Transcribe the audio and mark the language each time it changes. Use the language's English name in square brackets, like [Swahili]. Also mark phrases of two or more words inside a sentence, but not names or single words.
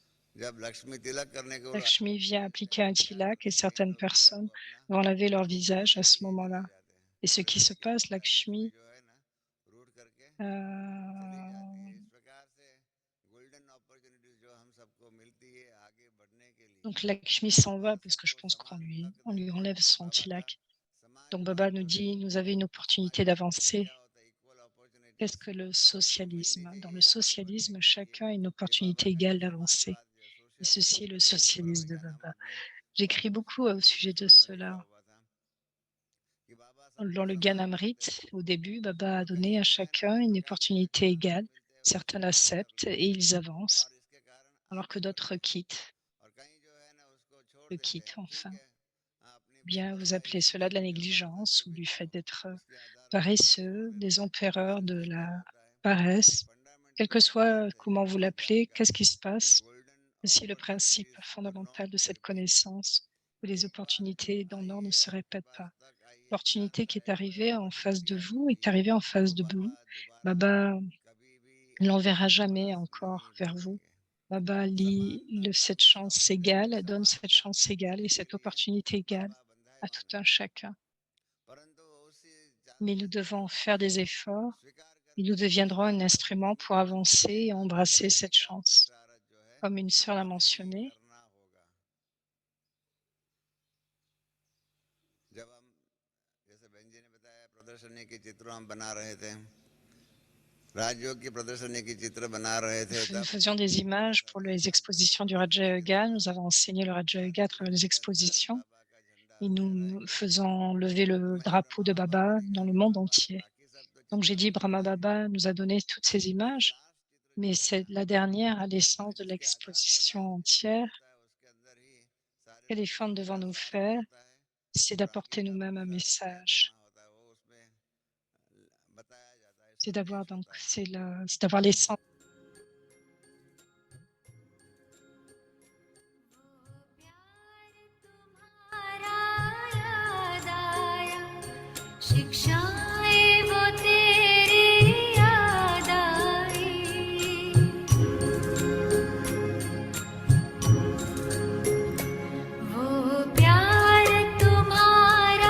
[Hindi] जब लक्ष्मी तिलक करने के [French] Lakshmi vient appliquer un tilak et certaines personnes vont laver leur visage à ce moment-là. Et ce qui se passe, Lakshmi [Hindi] जो है ना रूट करके चली जाती है। euh, इस प्रकार से [English] golden opportunities [Hindi] जो हम सबको मिलती है आगे बढ़ने के लिए, [French] donc Lakshmi s'en va parce que je [Hindi] सबको [French] pense qu'on [Hindi] समान [French] on [Hindi] हक [French] lui [Hindi] देते [French] enlève [Hindi] हैं। [French] son [Hindi] बाबा का [French] tilak. Donc [Hindi] समाजवाद [French] Baba nous [Hindi] जो है [French] dit, vous avez une opportunité [Hindi] समाजवाद में [French] d'avancer. [Hindi] क्या होता है, इक्वल [French] Qu'est-ce [Hindi] अपॉर्चुनिटीज [French] que le [Hindi] सबको मिलनी [French] socialisme? Dans le [Hindi] चाहिए आगे बढ़ने [French] socialisme, [Hindi] के लिए। [French] chacun a une [Hindi] ये बाबा [French] opportunité [Hindi] का [French] égale d'avancer. [Hindi] समाजवाद जो [French] Et ceci est [Hindi] सोशलिज्म [French] le [Hindi] है, उसके पढ़ने [French] socialisme de [Hindi] का नाम [French] Baba. [Hindi] आपने [French] J'écris beaucoup au sujet de [Hindi] 1999 में लिखा [French] cela. [Hindi] हुआ था कि बाबा [French] Dans [Hindi] सबको [French] le [Hindi] समान [French] Ganamrit, [Hindi] मानते हैं। [French] au début, Baba a [Hindi] और कहीं [French] donné à [Hindi] जो है ना [French] chacun [Hindi] इस [French] une [Hindi] प्रकार से [French] opportunité [Hindi] चांस [French] égale. [Hindi] मिलते हैं वो [French] Certains [Hindi] स्वीकार कर [French] l'acceptent [Hindi] लेते [French] et [Hindi] हैं [French] ils avancent, [Hindi] और इसके कारण [French] alors que [Hindi] आगे बढ़ते [French] d'autres [Hindi] हैं। [French] quittent, [Hindi] और कहीं जो है ना उसको छोड़ [French] le [Hindi] देते [French] quittent [Hindi] हैं, ठीक [French] enfin. [Hindi] है हाँ, अपनी [French] Bien, vous [Hindi] बेपरवाही [French] appelez cela de la [Hindi] जल्दबाजी [French] négligence [Hindi] जो [French] ou [Hindi] भी [French] du fait [Hindi] कहो, [French] d'être [Hindi] उसके आधार पर सबको छोड़ [French] paresseux, [Hindi] देते [French] des [Hindi] हैं। [French] empereurs de [Hindi] परंतु क्या [French] la [Hindi] होता है, [French] paresse. Quel [Hindi] फंडामेंटल [French] que soit [Hindi] सिद्धांत है [French] comment vous [Hindi] इस ज्ञान [French] l'appelez, [Hindi] का [French] qu'est-ce qui se [Hindi] कि [French] passe? [English] गोल्डन [French] Voici le principe [English] opportunities do [French] fondamental [English] नॉट [French] de cette [English] रिपीट। [French] connaissance, que les [Hindi] एक बार [French] opportunités d'en or ne [Hindi] आइए [French] se [Hindi] आपके [French] répètent [Hindi] पास [French] pas. [Hindi] तक आइए, [French] L'opportunité [Hindi] चांस [French] qui est [Hindi] आए, कोई [French] arrivée en face [Hindi] अपॉर्चुनिटी [French] de vous [Hindi] आपको [French] est [Hindi] मिले [French] arrivée en face [Hindi] तो [French] de vous. [Hindi] बाबा दोबारा [French] Baba [Hindi] कभी भी [French] ne l'enverra [Hindi] आपके [French] jamais [Hindi] पास नहीं [French] encore vers vous. [Hindi] भेजेंगे। [French] Baba lit [Hindi] समान [French] cette [Hindi] समान [French] chance [Hindi] अवसर देते हैं, [French] égale, donne [Hindi] समान [French] cette [Hindi] चांस [French] chance égale et [Hindi] देने के [French] cette [Hindi] लिए [French] opportunité égale [Hindi] बाबा [French] à [Hindi] बंधायमान [French] tout [Hindi] है। [French] un chacun. [Hindi] परंतु उसी [French] Mais nous [Hindi] चांसेस को [French] devons faire des [Hindi] उसको [French] efforts [Hindi] स्वीकार [French] et [Hindi] करके [French] nous deviendrons un [Hindi] आगे [French] instrument [Hindi] बढ़ने [French] pour [Hindi] के लिए [French] avancer et [Hindi] हमें [French] embrasser [Hindi] प्रकृति [French] cette [Hindi] का [French] chance. [Hindi] पुरुषार्थ जो है [French] Comme une sœur l'a [Hindi] हमें ही [French] mentionné, [Hindi] करना होगा। जब हम जैसे बहन जी ने बताया प्रदर्शनी के चित्र हम बना रहे थे, राजयोग की प्रदर्शनी की चित्र बना रहे थे, [French] nous [Hindi] तब [French] faisions des images pour les expositions du Raja Yoga. Nous avons enseigné le Raja Yoga à travers les expositions [Hindi] बाबा का झंडा [French] et nous [Hindi] लहराएंगे। [French] faisons lever [Hindi] तो [French] le [Hindi] मैं [French] drapeau [Hindi] ब्रह्मा [French] de [Hindi] बाबा को [French] Baba dans le [Hindi] दिखाया [French] monde [Hindi] बाबा, [French] entier. [Hindi] बाकी सब तो [French] Donc j'ai [Hindi] चित्र [French] dit, [Hindi] बन [French] Brahma [Hindi] गए, [French] Baba nous a donné toutes ces [Hindi] लेकिन [French] images, [Hindi] लास्ट चित्र [French] mais [Hindi] जो है [French] c'est [Hindi] ना, [French] la dernière à l'essence de [Hindi] जिसके आधार पर [French] l'exposition [Hindi] लास्ट चित्र [French] entière. [Hindi] बनता है उसके अंदर ही सारे [French] L'éléphant [Hindi] प्रदर्शनी [French] devant [Hindi] का [French] nous [Hindi] सार [French] faire, [Hindi] होता है [French] c'est [Hindi] और बाकी [French] d'apporter [Hindi] का [French] nous-mêmes un [Hindi] पुरुषार्थ क्या [French] message. [Hindi] करना होता है वो उसमें बताया जाता है, [French] C'est d'avoir [Hindi] संदेश [French] donc [Hindi] होता है। [French] c'est d'avoir l'essence. [Hindi] शिक्षाएं वो तेरी याद आई वो प्यार तुम्हारा